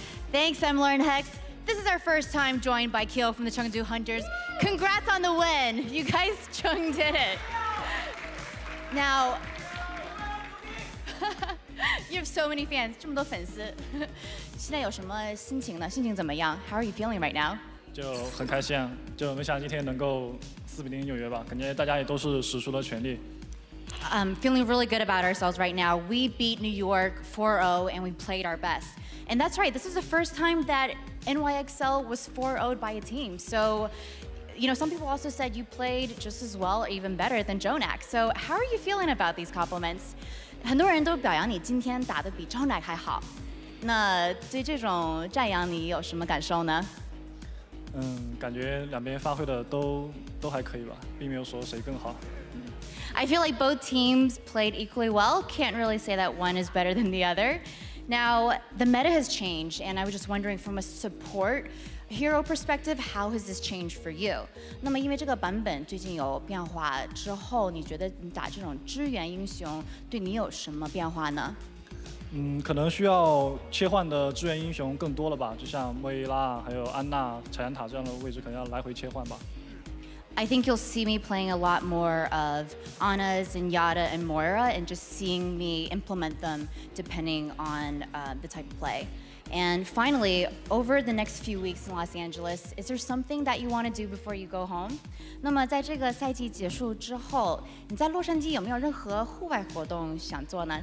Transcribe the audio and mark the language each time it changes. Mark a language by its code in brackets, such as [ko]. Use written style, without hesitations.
[en] Thanks, Emler and Hex. This is our first time joined by Kyo from the Chengdu Hunters. Congrats on the win. You guys Chung did it. Now, you have so many fans, [zh] 这么多粉丝。现在有什么心情呢？心情怎么样？ [en] How are you feeling right now? [zh] 就很开心啊，就没想到今天能够4-0纽约吧，感觉大家也都是使出了全力。 [en] Feeling really good about ourselves right now. We beat New York 4-0 and we played our best. And that's right, this is the first time that NYXL was 4-0'd by a team. So, you know, some people also said you played just as well or even better than Jonak. So how are you feeling about these compliments? [zh] 很多人都表扬你今天打得比 Jonak 还好。那对这种赞扬你有什么感受呢？感觉两边发挥的都还可以吧，并没有说谁更好。 [en] I feel like both teams played equally well. Can't really say that one is better than the other. Now, the meta has changed, and I was just wondering from a support hero perspective, how has this changed for you? [zh] 那么因为这个版本最近有变化之后，你觉得你打这种支援英雄对你有什么变化呢？可能需要切换的支援英雄更多了吧，就像莫伊拉还有安娜、彩兰塔这样的位置，可能要来回切换吧。 [en] I think you'll see me playing a lot more of Anna's and Yada and Moira and just seeing me implement them depending on the type of play. And finally, over the next few weeks in Los Angeles, is there something that you want to do before you go home? [zh] 那么在这个赛季结束之后，你在洛杉矶有没有任何户外活动想做呢？